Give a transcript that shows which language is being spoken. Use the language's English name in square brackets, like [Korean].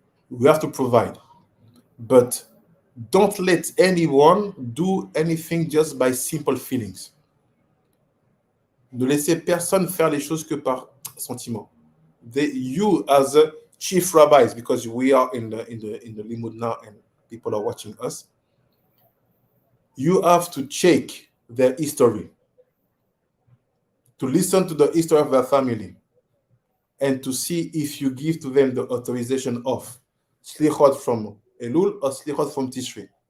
[English] We have to provide, but don't let anyone do anything just by simple feelings. [French] Ne laissez personne faire les choses que par sentiment. [English] You as a chief rabbis, because we are in the Limud now and people are watching us, you have to check their history, to listen to the history of their family, and to see if you give to them the authorization of Selikhot from Elul or Selikhot from Tishri.